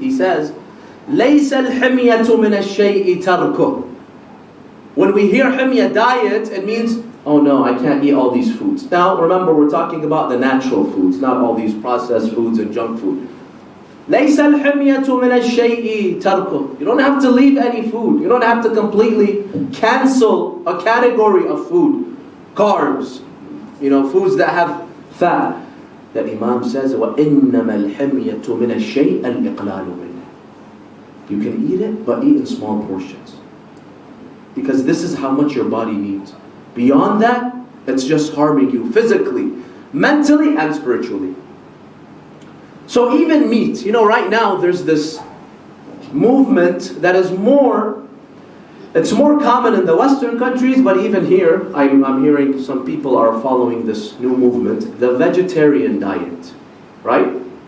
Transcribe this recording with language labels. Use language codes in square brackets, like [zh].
[en] He says, [ar] لَيْسَ الْحِمْيَةُ مِنَ الشَّيْءِ تَرْكُهُ. [en] When we hear himya, diet, it means, oh no, I can't eat all these foods. Now remember, we're talking about the natural foods, not all these processed foods and junk food. [ar] لَيْسَ الْحِمْيَةُ مِنَ الشَّيْءِ تَرْكُهُ. [en] You don't have to leave any food. You don't have to completely cancel a category of food. Carbs, foods that have fat. That Imam says, [ar] وَإِنَّمَا الْحِمْيَةُ مِنَ الشَّيْءِ الْإِقْلَالُ مِنْهِ. [en] You can eat it, but eat in small portions. Because this is how much your body needs. Beyond that, it's just harming you physically, mentally, and spiritually. So even meat, right now there's this movement that is it's more common in the Western countries, but even here, I'm hearing some people are following this new movement, the vegetarian diet, right?